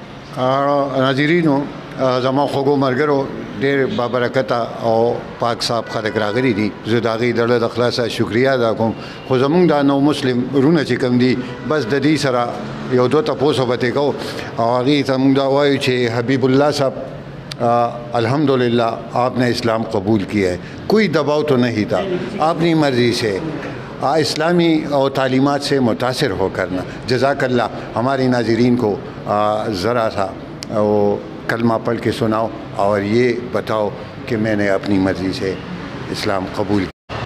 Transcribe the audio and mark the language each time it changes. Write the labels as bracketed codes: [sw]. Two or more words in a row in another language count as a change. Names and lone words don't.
[ps] ناظرینو زما خوږو ملګرو ډېر بابرکته او پاک صاحب خلک راغلي دي، زه د هغې د زړه د خلاصه شکریه ادا کوم. خو زمونږ دا نو مسلم ورونه چې کوم دي بس د دې سره یو دوه تپوسو به ترې کوو او هغې ته مونږ دا وایو چې حبیب الله صاحب الحمدللہ [ur] آپ نے اسلام قبول کیا ہے، کوئی دباؤ تو نہیں تھا، اپنی مرضی سے اسلامی اور تعلیمات سے متاثر ہو کرنا. جزاک اللہ. ہمارے ناظرین کو ذرا سا وہ کلمہ پڑھ کے سناؤ اور یہ بتاؤ کہ میں نے اپنی مرضی سے اسلام قبول کیا.